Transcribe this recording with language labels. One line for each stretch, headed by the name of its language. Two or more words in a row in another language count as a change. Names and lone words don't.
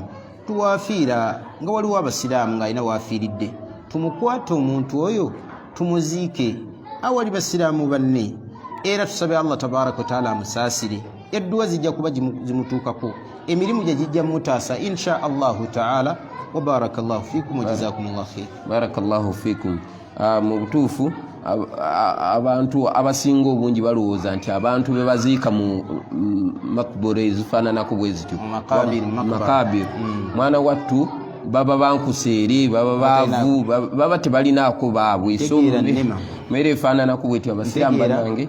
Ganda: Tuwaafiira nga waliwo abasiraamu ng'alina waafiiridde, tumukwate omuntu oyo tumuziike awali basiraamu banne, era tusabe
Arabic: الله تبارك وتعالى
Ganda: amusaasire. Edduwa zijja kuba zimutuukako, emirimu gye gijja mutaasa
Arabic: إن شاء الله تعالى وبارك الله فيكم وجزاكم الله خيرا. بارك الله فيكم.
Ganda: Mu butuufu abantu abasinga obungi balowooza nti abantu be baziika mu makbure ezifaananako bwe zityo makabir mwana wattu baba bankuseere baba baavu baba tebalinaako baabwe so mere efaananako bwetyo abasiraamu bannange